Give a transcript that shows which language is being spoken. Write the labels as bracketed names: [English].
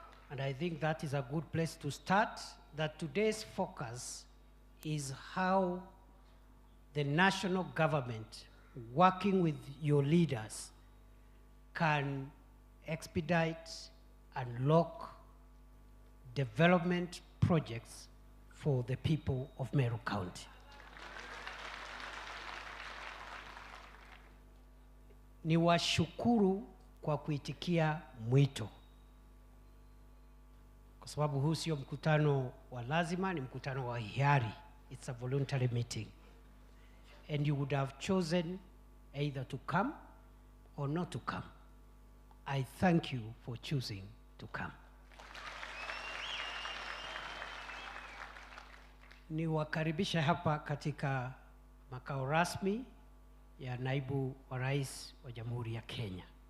[English] And I think that is a good place to start, that today's focus is how the national government, working with your leaders, can expedite and unlock development projects for the people of Meru County. [Swahili] Niwashukuru kwa kuitikia mwito, kwa sababu huu sio mkutano wa lazima, ni mkutano wa hiari. [English] It's a voluntary meeting. And you would have chosen either to come or not to come. I thank you for choosing to come. Niwakaribisha hapa katika makao rasmi ya naibu wa rais wa Jamhuri ya Kenya.